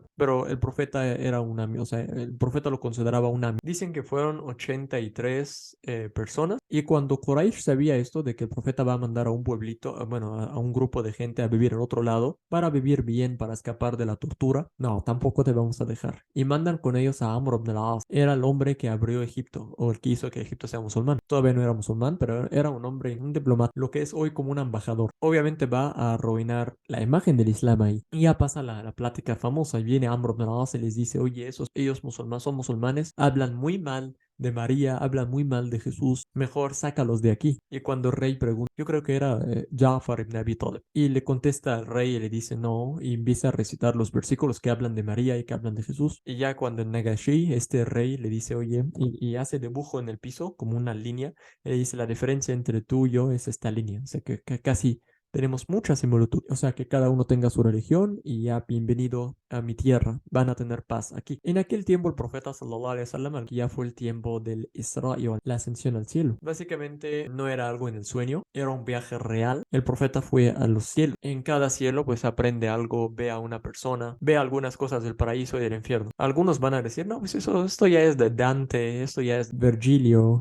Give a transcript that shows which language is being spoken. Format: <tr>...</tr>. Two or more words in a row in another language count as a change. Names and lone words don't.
<es>Pero el profeta era un amigo, o sea, el profeta lo consideraba un amigo. Dicen que fueron 83 personas y cuando Quraysh sabía esto de que el profeta va a mandar a un pueblito, bueno, a un grupo de gente a vivir en otro lado para vivir bien, para escapar de la tortura, no, tampoco te vamos a dejar. Y mandan con ellos a Amr ibn al-As. Era el hombre que abrió Egipto o el que hizo que Egipto sea musulmán. Todavía no era musulmán, pero era un hombre, un diplomático, lo que es hoy como un embajador. Obviamente va a arruinar la imagen del Islam ahí. Y ya pasa la plática famosa y viene Amr ibn al-As y les dice, oye, ellos musulmanes son musulmanes, hablan muy mal de María, hablan muy mal de Jesús, mejor sácalos de aquí. Y cuando el rey pregunta, yo creo que era Ja'far ibn Abi Talib, y le contesta al rey y le dice no, y empieza a recitar los versículos que hablan de María y que hablan de Jesús. Y ya cuando el Nagashi, este rey, le dice, oye, y hace dibujo en el piso como una línea, y le dice, la diferencia entre tú y yo es esta línea, o sea que casi tenemos mucha similitud, o sea que cada uno tenga su religión y ya bienvenido a mi tierra, van a tener paz aquí. En aquel tiempo el profeta</es> <ar>صلى الله عليه وسلم,</ar> <es>que ya fue el tiempo del Isra y la ascensión al cielo. Básicamente no era algo en el sueño, era un viaje real. El profeta fue a los cielos. En cada cielo pues aprende algo, ve a una persona, ve algunas cosas del paraíso y del infierno. Algunos van a decir, no, pues esto ya es de Dante, esto ya es Virgilio.</es>